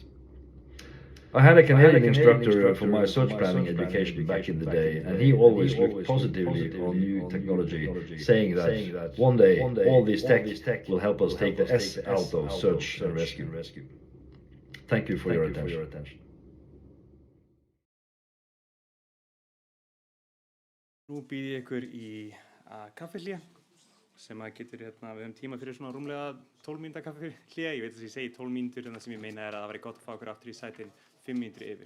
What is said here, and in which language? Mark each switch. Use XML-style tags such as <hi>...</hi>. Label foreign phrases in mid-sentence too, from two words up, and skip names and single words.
<en>I had a Canadian instructor for my search planning education back in the day, and he always looked positively on new technology, saying that one day all this tech will help us take the S out of search and rescue. Thank you for your attention.</en> <is>Nú býð ég ykkur í kaffihlé sem að getur, við höfum tíma fyrir svona rúmlega 12 mínúta kaffihlé. Ég veit að ég segi 12 mínútur en það sem ég meina að það væri gott að fá ykkur aftur í sætin 5 mínútur yfir.</is>